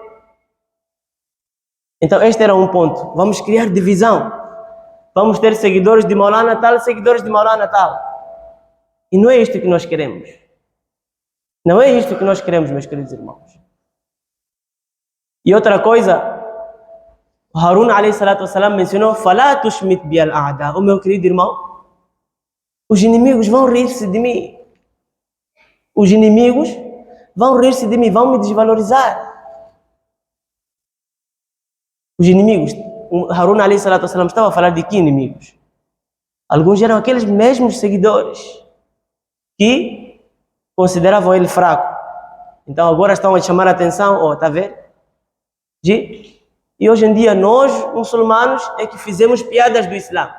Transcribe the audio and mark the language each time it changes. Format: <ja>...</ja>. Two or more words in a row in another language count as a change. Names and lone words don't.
<pt>Então este era um ponto. Vamos criar divisão, vamos ter seguidores de Maulana tal, seguidores de Maulana tal, e não é isto que nós queremos. Não é isto que nós queremos, meus queridos irmãos. E outra coisa, Harun</pt> <ar>عليه الصلاة والسلام</ar> <pt>mencionou:</pt> <ar>"فلا تشمت بي الأعداء",</ar> <pt>o meu querido irmão, os inimigos vão rir-se de mim. Os inimigos vão rir-se de mim, vão me desvalorizar. Os inimigos, Harun</pt> <ar>عليه الصلاة والسلام</ar> <pt>estava a falar de que inimigos? Alguns eram aqueles mesmos seguidores que consideravam ele fraco. Então agora estão a chamar a atenção, tá vendo? E hoje em dia nós, muçulmanos, é que fizemos piadas do Islã.</pt>